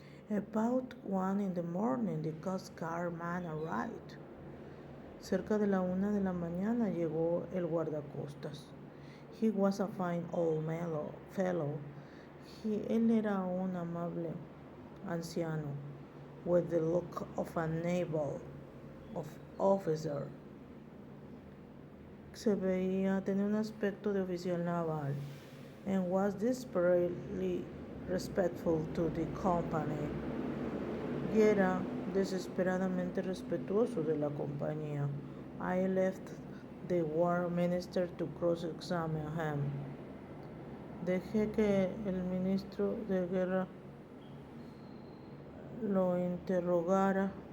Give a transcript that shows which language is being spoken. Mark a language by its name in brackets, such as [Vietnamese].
[English] About 1 a.m, the Coast Guard man arrived. [Spanish] Cerca de la 1 de la mañana llegó el guardacostas. [English] He was a fine old fellow. [Spanish] Él era un amable anciano, [English] with the look of a naval officer. [Spanish] Tenía un aspecto de oficial naval, [English] and was desperately respectful to the company. [Spanish] Y era desesperadamente respetuoso de la compañía. [English] I left the war minister to cross-examine him. [Spanish] Dejé que el ministro de guerra lo interrogara.